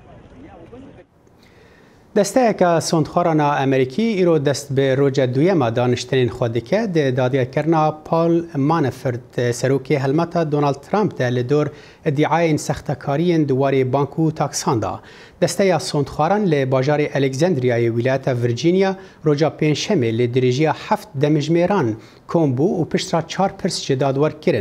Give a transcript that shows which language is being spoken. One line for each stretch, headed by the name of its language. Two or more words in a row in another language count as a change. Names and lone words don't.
Kurdish: دەستەیەکە سۆندخۆرانە ئەمریکی ئیرۆ دەست بە ڕۆژە دوویەمە دانیشتنین خۆ دکە دادگایکردنا پۆل مانەفرد سەرۆکی هەلمەتە دۆناڵد ترامپدا لە دۆر ئەدیعایên سەختەکاریên دیوارê بانک و تاکساندا. دەستەیە سۆندخواران لە باژارê ئەلێکزاندریایê ویلایەتە ڤیرجینیا ڕۆژە پێنجشەمê لە درێژیە 7 دەمژمێران کۆم بوو و پشترا 4 پرس جê dadwerkirin.